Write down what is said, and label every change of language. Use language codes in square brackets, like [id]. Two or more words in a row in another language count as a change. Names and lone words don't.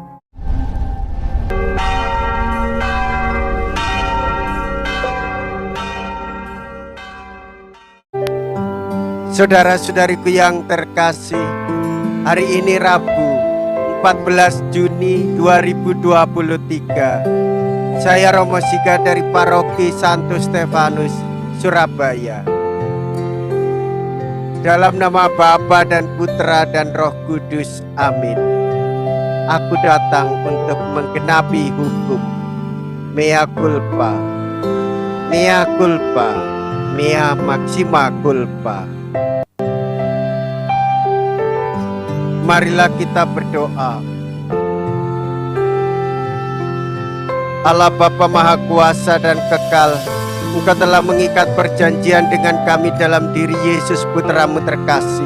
[id] Saudara-saudariku yang terkasih, hari ini Rabu 14 Juni 2023. Saya Romo Siga dari Paroki Santo Stefanus, Surabaya. Dalam nama Bapa dan Putra dan Roh Kudus, amin. Aku datang untuk menggenapi hukum. [la] Mea culpa, mea culpa, mea maxima culpa. [id] Marilah kita berdoa. Allah Bapa Maha Kuasa dan Kekal, Engkau telah mengikat perjanjian dengan kami dalam diri Yesus Putra-Mu terkasih.